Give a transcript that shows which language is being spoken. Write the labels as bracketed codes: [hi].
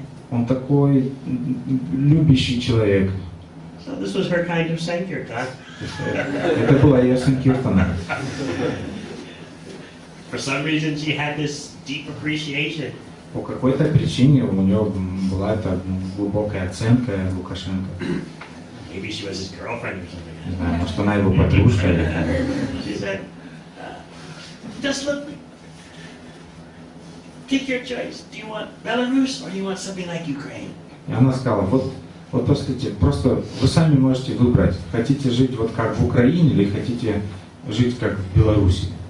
[ru] Он такой любящий человек. [en] So this was her kind of sankirtan. [ru] Это была ее санкиртана. [en] For some reason she had this deep appreciation. [ru] По какой-то причине у нее была эта глубокая оценка Лукашенко. [en] Maybe she was his girlfriend or something. [ru] Не знаю, может она его подружка. [en] She said, just look, take your choice. Do you want Belarus or do you want something like Ukraine? [ru] И она сказала, вот послушайте, просто вы сами можете выбрать, хотите жить вот как в Украине или хотите жить как в Беларуси.